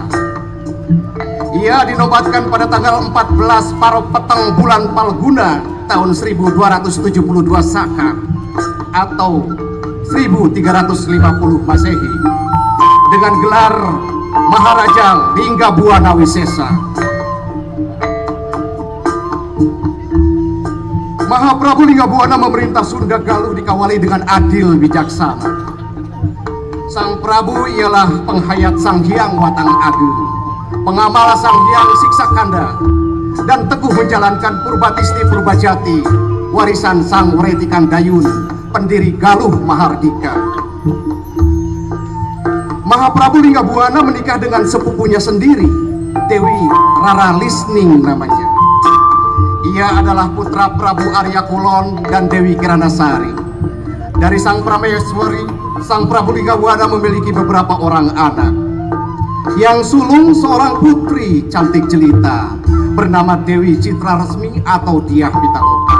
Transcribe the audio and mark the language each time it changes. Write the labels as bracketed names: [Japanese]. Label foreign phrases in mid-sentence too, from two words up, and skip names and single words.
[Indonesian] Ia dinobatkan pada tanggal 14 Paropeteng bulan Palguna tahun 1272 Saka atau 1350 Masehi dengan gelar Maharaja Linggabuana Wisesa. Mahaprabu Linggabuana memerintah Sunda Galuh dikawali dengan adil bijaksana. Sang Prabu ialah penghayat Sang Hyang Watang Agung, pengamal Sang Hyang Siksakanda, dan teguh menjalankan Purbatisni Purbajati, warisan Sang Wretikan Dayun, pendiri Galuh Mahardika. Mahaprabu Linggabuana menikah dengan sepupunya sendiri, Dewi Rara Lisning namanya. Ia adalah putra Prabu Arya Kulon dan Dewi Kiranasari. Dari Sang Prameswari, Sang Prabu Linggabuana memiliki beberapa orang anak. Yang sulung seorang putri cantik jelita bernama Dewi Citra Resmi atau Diah Pitaloka.